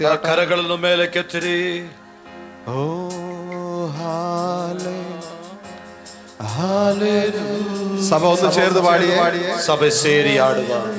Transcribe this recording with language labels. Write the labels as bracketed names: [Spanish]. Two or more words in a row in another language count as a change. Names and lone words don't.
[Kannada] ಆ ಕರಗಳನ್ನು ಮೇಲೆ ಕೆತ್ತಿರಿ. [Malayalam] ഓ സഭ ഒന്ന് ചേർന്ന് പാടിയേ. [Kannada] ಸಭೆ ಸೇರಿ ಆಡುವ.